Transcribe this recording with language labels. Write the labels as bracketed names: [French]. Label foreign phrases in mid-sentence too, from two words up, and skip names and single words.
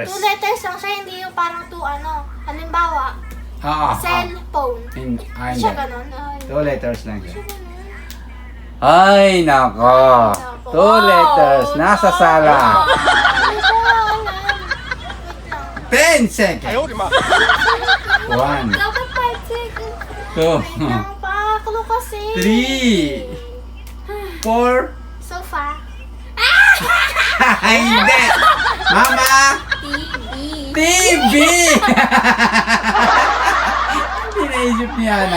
[Filipino] 2 letters lang siya, hindi yung parang 2 ano. Halimbawa, Oo. cellphone. Hindi. Hindi siya ganun. [English] Two letters [Filipino] lang siya. Ay, nako. [English] Two letters. [Filipino] Nasa sala. Hindi ko nga alam. Wait 10 lang. [Chinese] 哎 [Filipino] seconds. [Chinese] 呦我的妈！ [Filipino] 1, Dapat 5 seconds. 2, Wait lang pa. Kulo kasi. 3, 4. Sofa. Hindi. Mama. TV. TV. Hindi naisip niya na.